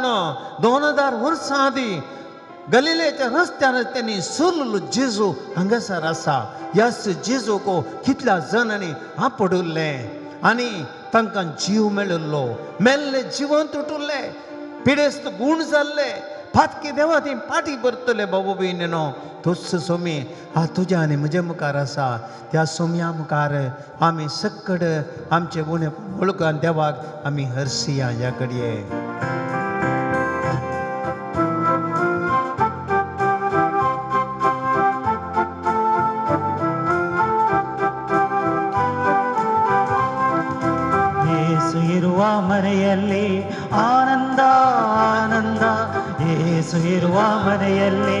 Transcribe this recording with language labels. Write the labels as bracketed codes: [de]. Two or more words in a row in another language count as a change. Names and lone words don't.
[kok] 2000 वर्सां आदीं गलिलेच्या रस्त्यार त्यांनी सोरलो जेजू हांगासर आसा ह्याच जेजूको कितल्या जाणांनी आपडुल्ले आनी तांकां जीव मेळिल्लो मेल्ले जिवंत उठुल्ले पिडेस्त गूण जाल्ले फातके देवा ती पाटी भरतले बाबू भयणीनो तोच सोमी हा तुज्या आनी म्हजे मुखार आसा त्या सोम्या मुखार आमी सक्कड आमचे गुणे वळखून देवाक आमी हरसिया ह्या घडये [kn] ಯೇಸು ಇರುವ ಮನೆಯಲ್ಲಿ ಆನಂದ ಆನಂದ ಯೇಸು ಇರುವ ಮನೆಯಲ್ಲಿ